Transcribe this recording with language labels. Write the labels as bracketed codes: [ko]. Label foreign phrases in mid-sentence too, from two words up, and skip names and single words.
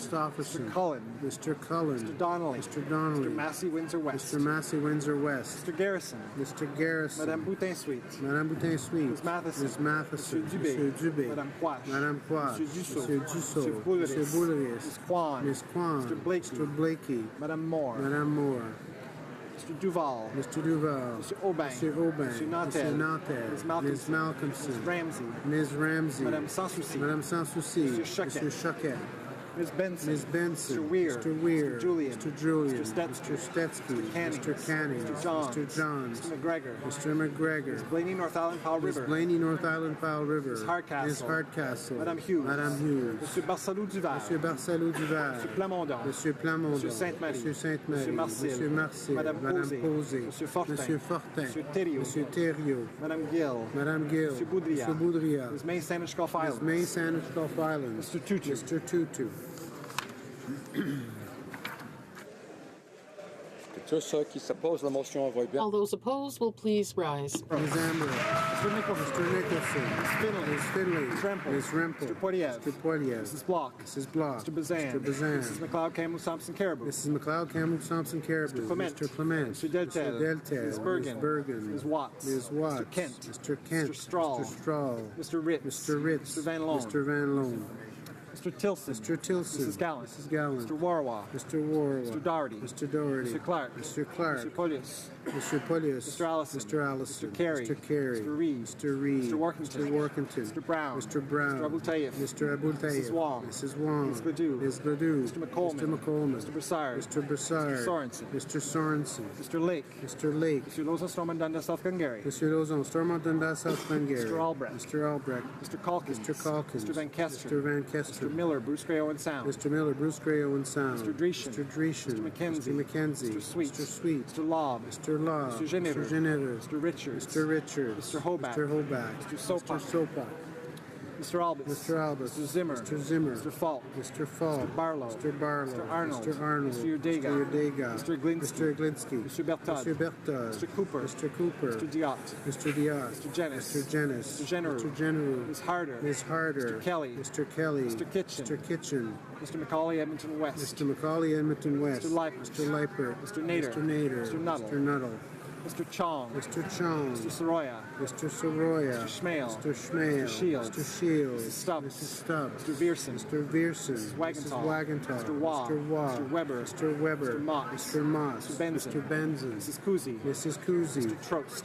[en] Christopherson. Mr. Cullen. Mr. Cullen. Mr. Donnelly. Mr. Donnelly. Mr. Massey Windsor West. Mr. Massey Windsor West. Mr. Garrison. Mr. Garrison. Madame Boutin-Suite. Madame Boutin-Suite. Ms. Matheson. Ms. Matheson. Monsieur Dubé. Monsieur Dubé. Madame Poich. Madame Poich. Monsieur Dussault. Monsieur Dussault. Monsieur Boulris. Monsieur Boulris. Ms. Kwan. Ms. Kwan. Mr. Blakey. Mr. Blakey. Madame Moore. Madame Moore. Mr. Duval. Mr. Duval. Mr. Aubin. Mr. Aubin. Mr. Nantel. Mr. Nantel. Ms. Malcolmson. Ms. Malcolmson. Ms. Ramsey. Ms. Ramsey. Madame Sanssouci. Madame Sanssouci. Mr. Choquette. Mr. Choquette. Ms. Benson. Ms. Benson. Mr. Weir. Mr. Weir. Mr. Julian. Mr. Julian. Mr. Stetsky. Mr. Stetsky. Mr. Cannings. Mr. Cannings. Mr. Johns. Mr. Johns. Mr. McGregor. Mr. McGregor. Ms. Blaney, North Island, Powell Ms. River. Blaney, North Island, Powell River. Ms. Hardcastle. Ms. Hardcastle. Madame Hughes. Madame Hughes. Monsieur Barsalou Duval. Monsieur Barsalou Duval. Monsieur Plamondon. Monsieur Plamondon. Monsieur Sainte-Marie. Monsieur Sainte-Marie. Monsieur Marcel. Monsieur Marcel. Madame Posé. Monsieur Fortin. Monsieur Fortin. Monsieur Thériault. Monsieur Thériault. Madame Gill. Madame Gill. Monsieur Boudria. Monsieur Boudria. Ms. May Sandwich Gulf Islands. Ms. May Sandwich Gulf Islands. Mr. Tutu. Mr. Tutu. [fr] Tous ceux qui s'opposent à la motion veuillent bien. [en] All those opposed will please rise. Ms. Amber. Mr. Nicholson. Mr. Nicholson. Ms. Finley. Ms. Finley. Ms. Rempel. Ms. Rempel. Mr. Poilievre. Mr. Poilievre. Mrs. Block. Mrs. Block. Mr. Bazan. Mr. Bazan. Mrs. McLeod, Campbell, Thompson, Caribou. Mrs. McLeod, Campbell, Thompson, Caribou. Mr. Clement. Mr. Clement. Mr. Deltel. Mr. Deltel. Ms. Bergen. Ms. Bergen. Ms. Watts. Ms. Watts. Mr. Kent. Mr. Kent. Mr. Strahl. Mr. Strahl. Mr. Ritz. Mr. Ritz. Mr. Van Loan. Mr. Van Loan. Mr. Tilson. Mr. Tilson. Mrs. Gallant. Mrs. Gallant. Mr. Warwa. Mr. Warwa. Mr. Doherty. Mr. Doherty. Mr. Clark. Mr. Clark. Mr. Polius. Mr. Polius. Mr. Allison. Mr. Allison. Mr. Carey. Mr. Carey. Mr. Reed. Mr. Reed. Mr. Workington. Mr. Workington. Mr. Brown. Mr. Brown. Mr. Abultayev. Mr. Abultayev. Mrs. Wong. Mrs. Wong. Ms. Gladue. Ms. Gladue. Mr. McColeman. Mr. McColeman. Mr. Broussard. Mr. Broussard. Mr. Sorensen. Mr. Sorensen. Mr. Lake. Mr. Lake. Mr. Lozon, Stormont, Dundas, South Glengarry. Mr. Lozon, Stormont, Dundas, South Glengarry. Mr. Albrecht. Mr. Albrecht. Mr. Calkins. Mr. Calkins. Mr. Van Kester. Mr. Van Kester. Mr. Miller, Bruce Gray, Owen Sound. Mr. Miller, Bruce Gray, Owen Sound. Mr. Dreeshen. Mr. Dreeshen. Mr. McKenzie. Mr. McKenzie. Mr. Sweet. Mr. Sweet. Mr. Lobb. Mr. Law. Mr. Geneva. Mr. Geneva. Mr. Richards. Mr. Richards. Mr. Hobart. Mr. Hobart. Mr. Sopak. Mr. Sopak. Mr. Albus. Mr. Albus. Mr. Zimmer. Mr. Zimmer. Mr. Falk. Mr. Falk. Mr. Barlow. Mr. Barlow. Mr. Arnold. Mr. Arnold. Mr. Udega. Mr. Udega. Mr. Glinsky. Mr. Glinsky. Mr. Bertod. Mr. Bertod. Mr. Cooper. Mr. Cooper. Mr. Diot. Mr. Diot. Mr. Jenis. Mr. Jenis. Mr. General. Mr. General. Ms. Harder. Ms. Harder. Mr. Kelly. Mr. Kelly. Mr. Kitchen. Mr. Kitchen. Mr. Macaulay, Edmonton West. Mr. Macaulay, Edmonton West. Mr. Leipert. Mr. Leipert. Mr. Nader. Mr. Nader. Mr. Nuttall. Mr. Nuttall. Mr. Chong. Mr. Chong. Mr. Soroya. Mr. Soroya. Mr. Schmale. Mr. Schmale. Mr. Shields. Mr. Shields. Mrs. Stubbs. Mrs. Stubbs. Mr. Vierson. Mr. Vierson. Mrs. Wagenthal. Mrs. Wagenthal. Mr. Waugh. Mr. Waugh. Mr. Weber. Mr. Weber. Mr. Moss. Mr. Moss. Mr. Benson. Mr. Benson. Mrs. Kuzi. Mrs. Kuzi. Mr. Trost.